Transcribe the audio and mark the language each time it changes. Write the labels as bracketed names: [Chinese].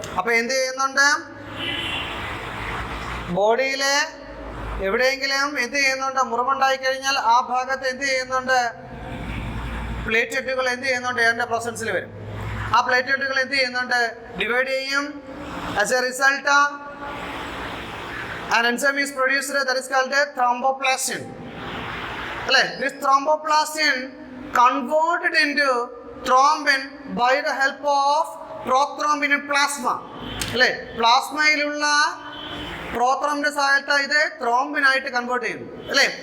[Malayalam] അപ്പൊ എന്ത് ചെയ്യുന്നുണ്ട്, ബോഡിയിലെ എവിടെയെങ്കിലും എന്ത് ചെയ്യുന്നുണ്ട്, മുറിവുണ്ടായി കഴിഞ്ഞാൽ ആ ഭാഗത്ത് എന്ത് ചെയ്യുന്നുണ്ട്, പ്ലേറ്റ്ലെറ്റുകൾ എന്ത് ചെയ്യുന്നുണ്ട്, എയറിന്റെ പ്രസൻസിൽ വരും. ആ പ്ലേറ്റ്ലെറ്റുകൾ എന്ത് ചെയ്യുന്നുണ്ട്, ഡിവൈഡ് ചെയ്യും. [English] as a result an enzyme is produced that is called a thromboplastin [Malayalam] അല്ലേ? [English] This thromboplastin converted into thrombin by the help of prothrombin in plasma. അല്ലേ? [Malayalam] പ്ലാസ്മയിലുള്ള പ്രോത്രോംബിന്റെ സഹായത്താൽ ഇത് ത്രോംബിനായിട്ട് കൺവേർട്ട് ചെയ്യുന്നു. അല്ലേ?